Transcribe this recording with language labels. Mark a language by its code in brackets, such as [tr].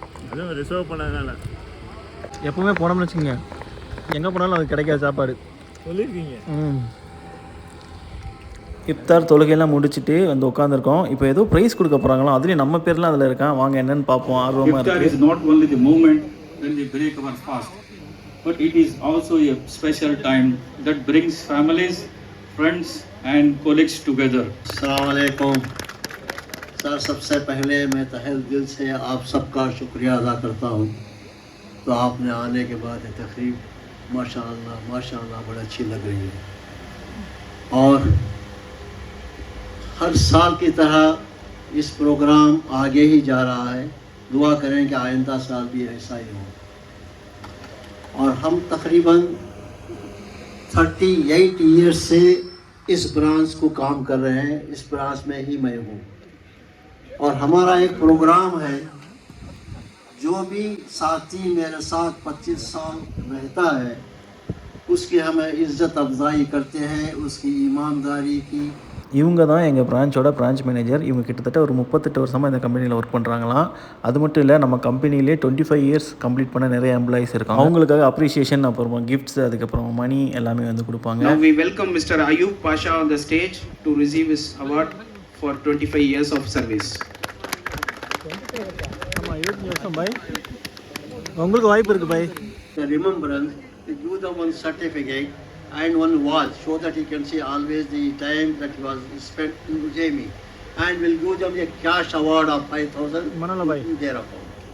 [ta] அதுவும் ரிசர்வ் பண்ணதுனால எப்போவுமே போனோம்னு வச்சுக்கோங்க, எங்கே போனாலும் அது கிடைக்காது சாப்பாடு. சொல்லியிருக்கீங்க. இஃப்தார் தொழுகையெல்லாம் முடிச்சுட்டு வந்து உட்காந்துருக்கோம். இப்போ ஏதோ ப்ரைஸ் கொடுக்க போகிறாங்களோ, அதுலேயும் நம்ம பேர்லாம் அதில் இருக்கான். வாங்க என்னென்னு பார்ப்போம். ஆர்வமாக இருக்குது. [en] Iftar is not only the moment when we break our fast, but it is also a special time that brings families, friends and colleagues together. [hi] अस्सलाम वालेकुम सर, सबसे पहले मैं तहे दिल से आप सबका शुक्रिया अदा करता हूँ। तो आपने आने के बाद ये तकरीब माशाअल्लाह बड़ी अच्छी लग रही है और हर साल की तरह इस प्रोग्राम आगे ही जा रहा है। दुआ करें कि आइंदा साल भी ऐसा ही हो। और हम तकरीबन 38 ईयर्स से इस ब्रांच को काम कर रहे हैं। इस ब्रांच में ही मैं हूँ और हमारा एक प्रोग्राम है, जो भी साथी मेरे साथ 25 साल रहता है उसकी हमें इज़्ज़त अफजाई करते हैं, उसकी ईमानदारी की। [ta] இவங்க தான் எங்கள் பிரான்ச்சோட பிரான்ச் மேனேஜர். இவங்க கிட்டத்தட்ட ஒரு 38 வருஷமாக இந்த கம்பெனியில் ஒர்க் பண்ணுறாங்களாம். அது மட்டும் இல்லை, நம்ம கம்பெனிலே 25 இயர்ஸ் கம்ப்ளீட் பண்ண நிறைய எம்ப்ளாயிஸ் இருக்காங்க. அவங்களுக்காக அப்ரிஷியேஷன், அப்புறம் கிஃப்ட்ஸ், அதுக்கப்புறம் மணி எல்லாமே வந்து கொடுப்பாங்க. [en] Now we welcome Mr. Ayub Pasha on the stage to receive his award for 25 years of service. [ta] ஆமாம், 25 வருஷம் பாய். உங்களுக்கு வாய்ப்பு இருக்குது பாய். [en] The remembrance, give them one certificate and one watch so that he can see always the time that he was spent in Ujjaini, and we'll give them a cash award of 5,000 in their account.